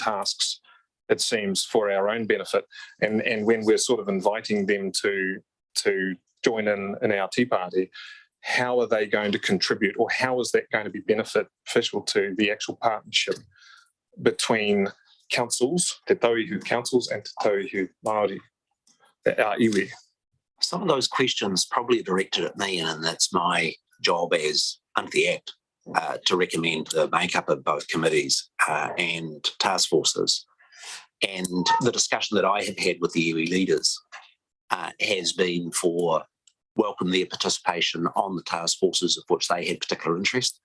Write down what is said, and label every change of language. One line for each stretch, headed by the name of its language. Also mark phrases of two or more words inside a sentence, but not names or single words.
English: tasks, it seems, for our own benefit, and when we're sort of inviting them to join in our Tea Party, how are they going to contribute, or how is that going to be beneficial to the actual partnership between councils, Te Tauihu councils and Te Tauihu Māori, our iwi? Some of those questions probably directed at me, and that's my job as under the Act to recommend the makeup of both committees and task forces. And the discussion that I have had with the iwi leaders has been for welcome their participation on the task forces of which they had particular interest.